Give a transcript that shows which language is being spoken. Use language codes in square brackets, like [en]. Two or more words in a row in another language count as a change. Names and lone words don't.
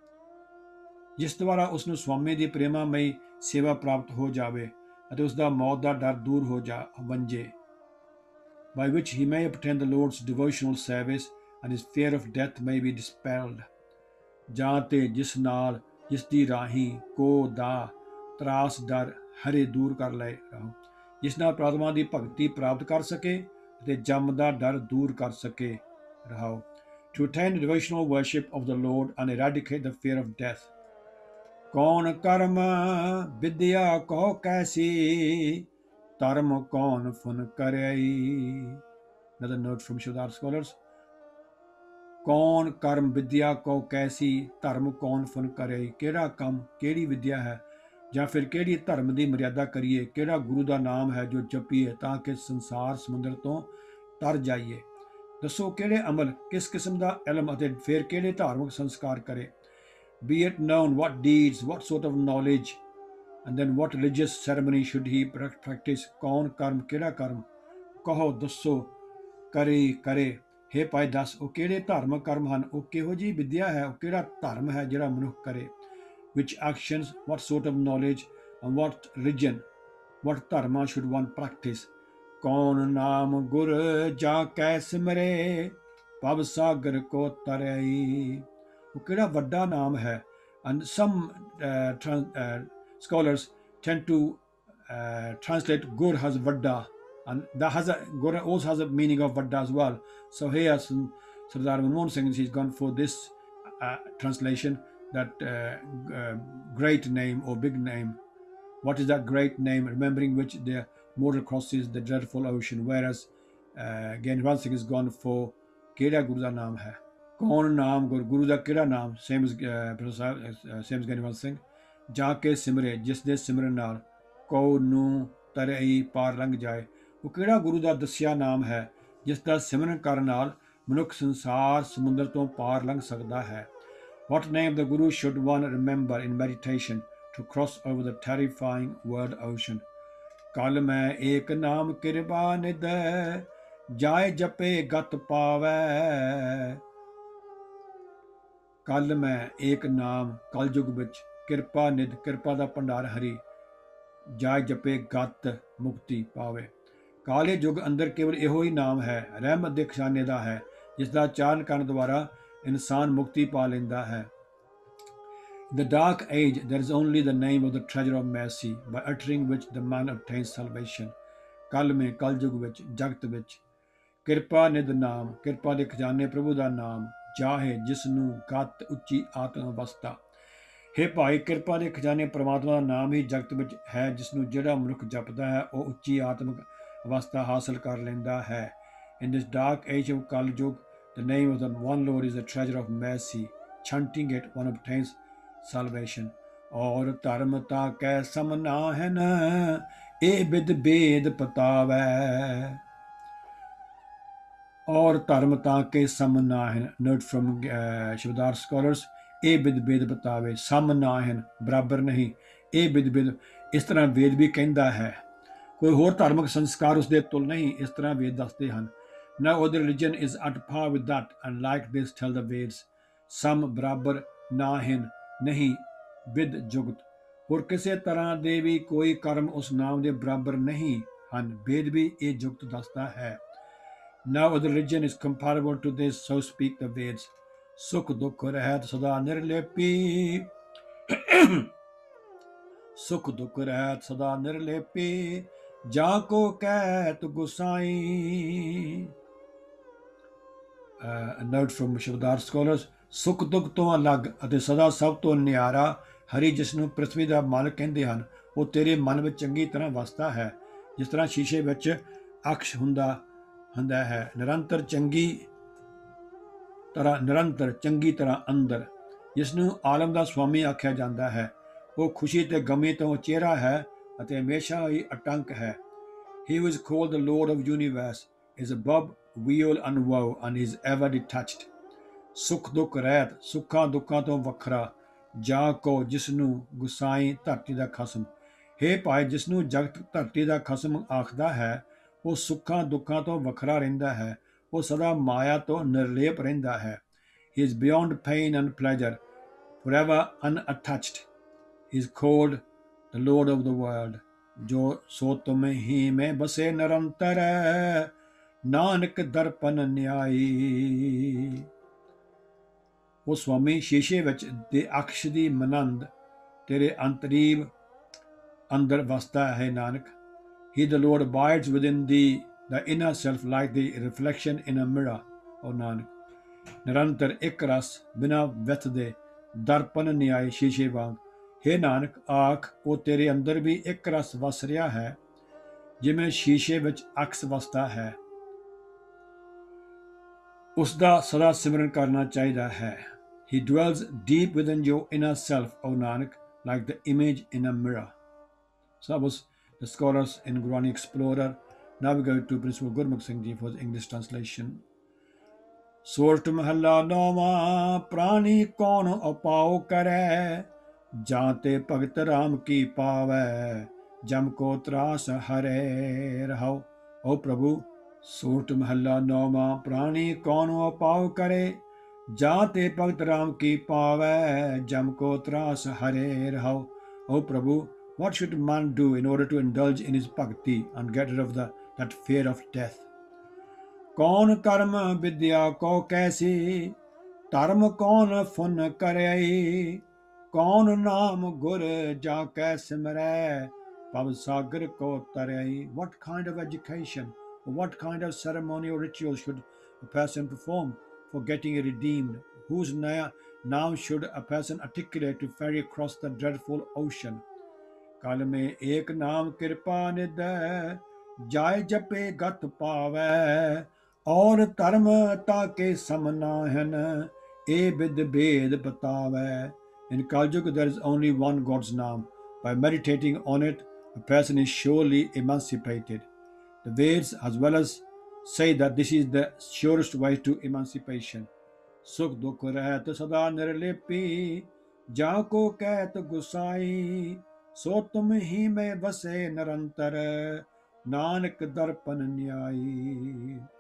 [pa] ਜਿਸ ਦੁਆਰਾ ਉਸ ਨੂੰ ਸਵਾਮੀ ਦੀ ਪ੍ਰੇਮਾਮਈ ਸੇਵਾ ਪ੍ਰਾਪਤ ਹੋ ਜਾਵੇ ਅਤੇ ਉਸ ਦਾ ਮੌਤ ਦਾ ਡਰ ਦੂਰ ਹੋ ਵੰਜੇ. [en] By which he may obtain the Lord's devotional service and his fear of death may be dispelled. [pa] ਜਾਂ ਤੇ ਜਿਸ ਨਾਲ ਜਿਸ ਦੀ ਰਾਹੀਂ ਕੋ ਦਾ ਤਰਾਸ ਡਰ ਹਰੇ ਦੂਰ ਕਰ ਲਏ ਰਹੋ. ਜਿਸ ਨਾਲ ਪ੍ਰਾਤਮਾ ਦੀ ਭਗਤੀ ਪ੍ਰਾਪਤ ਕਰ ਸਕੇ ਅਤੇ ਜਮ ਦਾ ਡਰ ਦੂਰ ਕਰ ਸਕੇ ਰਹਾਓ. [en] To attain the devotional worship of the Lord and eradicate the fear of death. [pa] ਕੌਣ ਕਰਮ ਵਿਦਿਆ ਕਹੋ ਕੈਸੀ, ਧਰਮ ਕੌਣ ਫੁਨ ਕਰਈ. [en] Another note from Shabdar scholars. [pa] ਕੌਣ ਕਰਮ ਵਿਦਿਆ ਕਹੋ ਕੈਸੀ, ਧਰਮ ਕੌਣ ਫੁਨ ਕਰਈ. ਕਿਹੜਾ ਕੰਮ, ਕਿਹੜੀ ਵਿਦਿਆ ਹੈ ਜਾਂ ਫਿਰ ਕਿਹੜੀ ਧਰਮ ਦੀ ਮਰਿਆਦਾ ਕਰੀਏ. ਕਿਹੜਾ ਗੁਰੂ ਦਾ ਨਾਮ ਹੈ ਜੋ ਜਪੀਏ ਤਾਂ ਕਿ ਸੰਸਾਰ ਸਮੁੰਦਰ ਤੋਂ ਤਰ ਜਾਈਏ. ਦੱਸੋ ਕਿਹੜੇ ਅਮਲ, ਕਿਸ ਕਿਸਮ ਦਾ ਇਲਮ ਅਤੇ ਫਿਰ ਕਿਹੜੇ ਧਾਰਮਿਕ ਸੰਸਕਾਰ ਕਰੇ. [en] Be it known what deeds, what sort of knowledge, and then what religious ceremony should he practice. [pa] ਕੌਣ ਕਰਮ, ਕਿਹੜਾ ਕਰਮ. ਕਹੋ, ਦੱਸੋ, ਕਰੇ. ਹੇ ਭਾਈ ਦੱਸ, ਉਹ ਕਿਹੜੇ ਧਾਰਮਿਕ ਕਰਮ ਹਨ, ਉਹ ਕਿਹੋ ਜਿਹੀ ਵਿਦਿਆ ਹੈ, ਉਹ ਕਿਹੜਾ ਧਰਮ ਹੈ ਜਿਹੜਾ ਮਨੁੱਖ ਕਰੇ. [en] Which actions, what sort of knowledge, and what religion, what dharma should one practice. [pa] ਕੌਣ ਨਾਮ ਗੁਰ ਜਾ ਕੈ ਸਿਮਰੇ, ਭਵ ਸਾਗਰ ਕੋ ਤਰਈ. ਉਹ ਕਿਹੜਾ ਵੱਡਾ ਨਾਮ ਹੈ. [en] And some scholars tend to translate gur as vadda, and that gur also has a meaning of vadda as well. So here Sardar Manmohan Singh, he's gone for this translation, that great name or big name. What is that great name, remembering which the mortal crosses the dreadful ocean. Whereas again Ran Singh has gone for [pa] ਕਿਹੜਾ ਗੁਰੂ ਦਾ ਨਾਮ ਹੈ. ਕੌਣ ਨਾਮ ਗੁਰੂ ਦਾ ਕਿਹੜਾ ਨਾਮ. [en] same as Gyani Ran Singh. [pa] ਜਾ ਕੇ ਸਿਮਰੇ, ਜਿਸ ਦੇ ਸਿਮਰਨ ਨਾਲ ਕਉ ਨੂੰ ਤਰਈ ਪਾਰ ਲੰਘ ਜਾਏ. ਉਹ ਕਿਹੜਾ ਗੁਰੂ ਦਾ ਦੱਸਿਆ ਨਾਮ ਹੈ ਜਿਸ ਦਾ ਸਿਮਰਨ ਕਰਨ ਨਾਲ ਮਨੁੱਖ ਸੰਸਾਰ ਸਮੁੰਦਰ ਤੋਂ ਪਾਰ ਲੰਘ ਸਕਦਾ ਹੈ. What name the Guru should one remember in meditation to cross over the terrifying world ocean. ਕਲ ਮੈਂ ਏਕ ਨਾਮ ਕਿਰਪਾ ਨਿਧ, ਜਾਏ ਜਪੇ ਗਤ ਪਾਵੈ. ਕਲ ਮੈਂ ਏਕ ਨਾਮ, ਕਲਯੁਗ ਵਿੱਚ ਕਿਰਪਾ ਨਿਧ, ਕਿਰਪਾ ਦਾ ਭੰਡਾਰ ਹਰੀ, ਜਾਏ ਜਪੇ ਗਤ ਮੁਕਤੀ ਪਾਵੇ. ਕਾਲੇ ਯੁੱਗ ਅੰਦਰ ਕੇਵਲ ਇਹੋ ਹੀ ਨਾਮ ਹੈ, ਰਹਿਮਤ ਦੇ ਖਜ਼ਾਨੇ ਦਾ ਹੈ, ਜਿਸ ਦਾ ਚਾਰਨ ਕਰਨ ਦੁਆਰਾ ਇਨਸਾਨ ਮੁਕਤੀ ਪਾ ਲੈਂਦਾ ਹੈ. [en] In the dark age, there is only the name of the treasure of mercy, by uttering which the man obtains salvation. [pa] ਕਲ ਮੇਂ, ਕਲਯੁਗ ਵਿੱਚ, ਜਗਤ ਵਿੱਚ, ਕਿਰਪਾ ਨਿਧ ਨਾਮ, ਕਿਰਪਾ ਦੇ ਖਜ਼ਾਨੇ ਪ੍ਰਭੂ ਦਾ ਨਾਮ, ਜਾਹੇ ਜਿਸ ਨੂੰ ਗਤ ਉੱਚੀ ਆਤਮ ਅਵਸਥਾ. ਹੇ ਭਾਈ, ਕਿਰਪਾ ਦੇ ਖਜ਼ਾਨੇ ਪਰਮਾਤਮਾ ਦਾ ਨਾਮ ਹੀ ਜਗਤ ਵਿੱਚ ਹੈ, ਜਿਸ ਨੂੰ ਜਿਹੜਾ ਮਨੁੱਖ ਜਪਦਾ ਹੈ ਉਹ ਉੱਚੀ ਆਤਮਿਕ ਅਵਸਥਾ ਹਾਸਲ ਕਰ ਲੈਂਦਾ ਹੈ. [en] In this dark age of Kaljug, the name of the one Lord is the treasure of mercy. Chanting it, one obtains salvation. [pa] ਔਰ ਧਰਮ ਤਾਂ ਕੈ ਸਮਨਾ ਹੈ ਨ, ਇਹ ਬਿਦ ਬੇਦ ਪਤਾਵੈ. ਔਰ ਧਰਮ ਤਾਂ ਕੇ ਸਮਨਾ ਹੈ. [en] Note from Shabdar scholars. [pa] ਇਹ ਬਿਦ ਬੇਦ ਪਤਾਵੇ, ਸਮ ਨਾ ਹਨ, ਬਰਾਬਰ ਨਹੀਂ. ਇਹ ਬਿਦ ਬੇਦ, ਇਸ ਤਰ੍ਹਾਂ ਵੇਦ ਵੀ ਕਹਿੰਦਾ ਹੈ. ਕੋਈ ਹੋਰ ਧਾਰਮਿਕ ਸੰਸਕਾਰ ਉਸ ਦੇ ਤੁਲ ਨਹੀਂ, ਇਸ ਤਰ੍ਹਾਂ ਵੇਦ ਦੱਸਦੇ ਹਨ. [en] No other religion is at par with that, and like this tell the Veds. [pa] ਸਮ ਬਰਾਬਰ ਨਾਹਿਨ ਨਹੀਂ ਵਿਦ ਜੁਗਤ। ਹੋਰ ਕਿਸੇ ਤਰ੍ਹਾਂ ਦੇ ਵੀ ਕੋਈ ਕਰਮ ਉਸ ਨਾਮ ਦੇ ਬਰਾਬਰ ਨਹੀਂ ਹਨ। ਵੇਦ ਵੀ ਇਹ ਜੁਗਤ ਦੱਸਦਾ ਹੈ। [en] No other religion is comparable to this, so speak the Veds. [pa] ਸੁਖ ਦੁਖ ਰਹਿਤ ਸਦਾ ਨਿਰਲੇਪੀ ਸੁਖ ਦੁਖ ਰਹਿਤ ਸਦਾ ਨਿਰਲੇਪੀ ਜਾ ਕੋ ਕਹਿਤ ਗੁਸਾਈ। [en] A note from ਸ਼ਬਦਾਰ scholars, [pa] ਸੁਖ ਦੁਖ ਤੋਂ ਅਲੱਗ ਅਤੇ ਸਦਾ ਸਭ ਤੋਂ ਨਿਆਰਾ ਹਰੀ, ਜਿਸ ਨੂੰ ਪ੍ਰਿਥਵੀ ਦਾ ਮਾਲਕ ਕਹਿੰਦੇ ਹਨ, ਉਹ ਤੇਰੇ ਮਨ ਵਿੱਚ ਚੰਗੀ ਤਰ੍ਹਾਂ ਵਸਦਾ ਹੈ, ਜਿਸ ਤਰ੍ਹਾਂ ਸ਼ੀਸ਼ੇ ਵਿੱਚ ਅਕਸ਼ ਹੁੰਦਾ ਹੈ। ਨਿਰੰਤਰ ਚੰਗੀ ਤਰ੍ਹਾਂ ਅੰਦਰ, ਜਿਸ ਨੂੰ ਆਲਮ ਦਾ ਸਵਾਮੀ ਆਖਿਆ ਜਾਂਦਾ ਹੈ। ਉਹ ਖੁਸ਼ੀ ਤੇ ਗਮੀ ਤੋਂ ਚਿਹਰਾ ਹੈ ਅਤੇ ਹਮੇਸ਼ਾ ਹੀ ਅਟੰਕ ਹੈ। [en] He who is called the Lord of universe is above weal and woe and is ever detached. [pa] ਸੁਖ ਦੁਖ ਰਹਿਤ, ਸੁੱਖਾਂ ਦੁੱਖਾਂ ਤੋਂ ਵੱਖਰਾ, ਜਾ ਕੋ ਜਿਸ ਨੂੰ ਗੁਸਾਈ ਧਰਤੀ ਦਾ ਖਸਮ। ਹੇ ਭਾਈ, ਜਿਸ ਨੂੰ ਜਗਤ ਧਰਤੀ ਦਾ ਖਸਮ ਆਖਦਾ ਹੈ, ਉਹ ਸੁੱਖਾਂ ਦੁੱਖਾਂ ਤੋਂ ਵੱਖਰਾ ਰਹਿੰਦਾ ਹੈ। ਉਹ ਸਦਾ ਮਾਇਆ ਤੋਂ ਨਿਰਲੇਪ ਰਹਿੰਦਾ ਹੈ। [en] He is beyond pain and pleasure, forever unattached. He is called the Lord of the world. [hi] जो सो तुम ही में बसे निरंतर, नानक दर्पण न्यायी। [pa] ਉਹ ਸਵਾਮੀ ਸ਼ੀਸ਼ੇ ਵਿੱਚ ਦੇ ਅਕਸ਼ ਦੀ ਮਨੰਦ ਤੇਰੇ ਅੰਤਰੀਵ ਅੰਦਰ ਵਸਦਾ ਹੈ ਨਾਨਕ। [en] He the Lord abides within thee, the inner self, like the reflection in a mirror, O ਨਾਨਕ। [pa] ਨਿਰੰਤਰ ਇੱਕ ਰਸ ਬਿਨਾਂ ਵਿਥ ਦੇ ਦਰਪਨ ਨਿਆਏ ਸ਼ੀਸ਼ੇ ਵਾਂਗ। ਹੇ ਨਾਨਕ, ਆਖ ਉਹ ਤੇਰੇ ਅੰਦਰ ਵੀ ਇੱਕ ਰਸ ਵਸ ਰਿਹਾ ਹੈ, ਜਿਵੇਂ ਸ਼ੀਸ਼ੇ ਵਿੱਚ ਅਕਸ ਵਸਦਾ ਹੈ। ਉਸ ਦਾ ਸਦਾ ਸਿਮਰਨ ਕਰਨਾ ਚਾਹੀਦਾ ਹੈ। [en] He dwells deep within your inner self, O Nanak, like the image in a mirror. So that was the scholars in Gurani Explorer. Now we go to Principal Gurmukh Singh Ji for the English translation. [hi] सोरठ महला नौमा प्राणी कौन उपाव करे, जाते भगत राम की पावै, जम को त्रास हरे रहो। ओ प्रभु, सूट महला नौमा प्राणी कौन उपाव करे, जाते भगत राम की पावै, जम को त्रास हरे रहो। O प्रभु, [en] what should man do in order to indulge in his bhakti and get rid of that fear of death? [hi] कौन कर्म विद्या को कैसी, धर्म कौन फुन करे, कौन नाम गुर जाकै सिमरै, पव सागर को तरई। [en] What kind of education or what kind of ceremony or ritual should a person perform for getting redeemed? Whose name should a person articulate to ferry across the dreadful ocean? [hi] कल में एक नाम कृपा निधै, जाय जपे गत पावै, और धर्म ताके समनाहन, ए विद भेद बतावै। [en] In Kaljug, there is only one God's name. By meditating on it, a person is surely emancipated. The Veds as well as say that this is the surest way to emancipation. [pa] ਸੁਖ ਦੁਖ ਰਹਿਤ ਸਦਾ ਨਿਰਲੇਪੀ, ਜਾ ਕੋ ਕਹਿਤ ਗੁਸਾਈ, ਸੋ ਤੁਮ ਹੀ ਮੈਂ ਵਸੇ ਨਿਰੰਤਰ, ਨਾਨਕ ਦਰਪਨ ਨਿਆਈ।